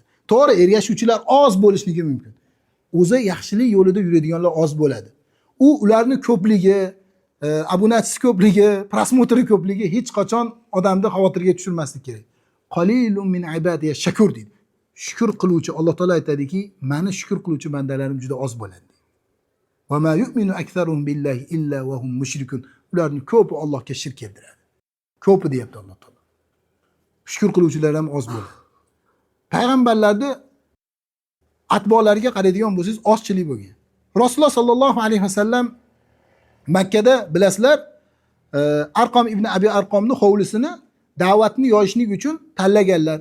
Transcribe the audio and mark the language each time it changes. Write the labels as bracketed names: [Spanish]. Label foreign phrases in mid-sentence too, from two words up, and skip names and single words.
[Uzbek] To'g'ri, ergashuvchilar oz bo'lishligi mumkin. O'zi yaxshilik yo'lida yuradiganlar oz bo'ladi. Ularni ko'pligi, abunachisi ko'pligi, prosmotri ko'pligi hech qachon odamni xavotirga tushirmaslik kerak. [Arabic] قليل من عبادي الشكور [Uzbek] deydi. Shukr qiluvchi, Alloh taolo aytadiki, meni shukr qiluvchi bandalarim juda oz bo'ladi. [Arabic] وما يؤمن أكثرهم بالله إلا وهم مشركون. [Uzbek] Ularning ko'pi Allohga shirk keltiradi. Ko'pi deyapti Alloh taolo. Shukr qiluvchilar ham oz bo'ladi. Payg'ambarlarning atbolariga qaraydigan bo'lsangiz, ozchilik bo'lgan. Rasululloh [Arabic] صلى الله عليه وسلم [Uzbek] Makkada bilasizlar, Arqam ibn Abi Arqamning hovlisini da'vatni yoyishlik uchun tanlaganlar.